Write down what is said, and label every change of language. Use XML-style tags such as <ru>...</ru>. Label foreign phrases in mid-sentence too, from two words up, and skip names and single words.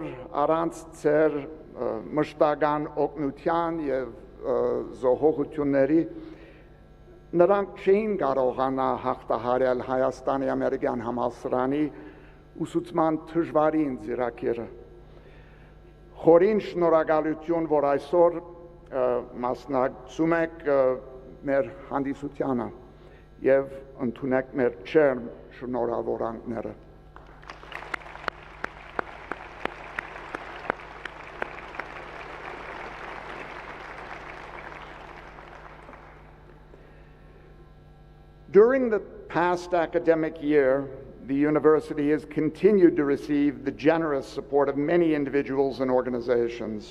<hy>առանց ծեր մշտական օգնության եւ զոհողությունների նրանք չէին կարողանա հաղթահարել Հայաստանի ամերիկյան համալսարանի ուսուցման դժվարին ծրագիրը։ Խորին շնորհակալություն, որ այսօր մասնակցում եք մեր հանդիսությանը եւ ընդունեք մեր չերմ շնորհավորանքները։</hy> <en>During the past academic year, the university has continued to receive the generous support of many individuals and organizations.</en>